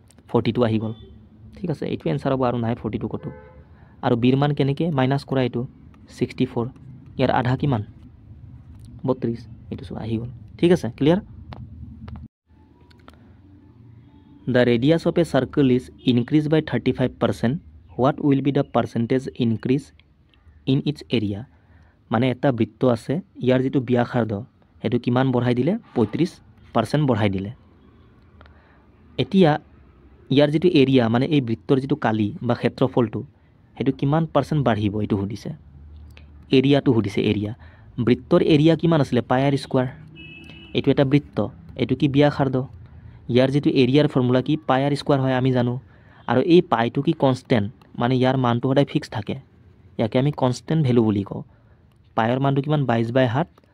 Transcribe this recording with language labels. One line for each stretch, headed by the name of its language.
Assamese: 42 আহি গ'ল ঠিক আছে এইটো এনসাৰ হ'ব আৰু নাই 42 কতো আৰু বিৰ মান কেনেকৈ মাইনাছ কৰা এইটো 64 ইয়াৰ আধা কিমান 32 এইটো চোৱা আহি গ'ল ঠিক আছে clear
English: The radius of a circle is increased by 35%. What will be the percentage increase in its area?
Assamese: মানে এটা বৃত্ত আছে ইয়াৰ যেটো ব্যাসাৰ্ধ হেতু কিমান বঢ়াই দিলে 35% বঢ়াই দিলে এতিয়া ইয়াৰ যেটো এৰিয়া মানে এই বৃত্তৰ যেটো কালি বা ক্ষেত্ৰফলটো হেতু কিমান পাৰ্সেন্ট বাঢ়িব এটো সুধিছে এৰিয়াটো সুধিছে এৰিয়া বৃত্তৰ এৰিয়া কিমান আছিল পাই আৰ স্কয়াৰ এটো এটা বৃত্ত এটো কি ব্যাসাৰ্ধ ইয়াৰ যেটো এৰিয়াৰ ফৰ্মুলা কি পাই আৰ স্কয়াৰ হয় আমি জানো আৰু এই পাইটো কি কনস্ট্যান্ট মানে ইয়াৰ মানটো সদায় ফিক্স থাকে ইয়াকে আমি কনস্ট্যান্ট ভ্যালু বুলি কওঁ পাইৰ মানটো কিমান 22/7